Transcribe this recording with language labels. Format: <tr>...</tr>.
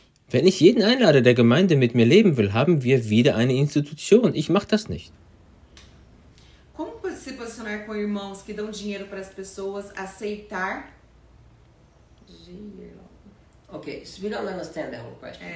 <de>Wenn ich jeden einlade, der Gemeinde mit mir leben will, haben wir wieder eine Institution. Ich mache das nicht.</de> <pt>Como se posicionar com irmãos que dão dinheiro para as pessoas aceitar?</pt> <en>Okay, so we don't understand the whole question.</en>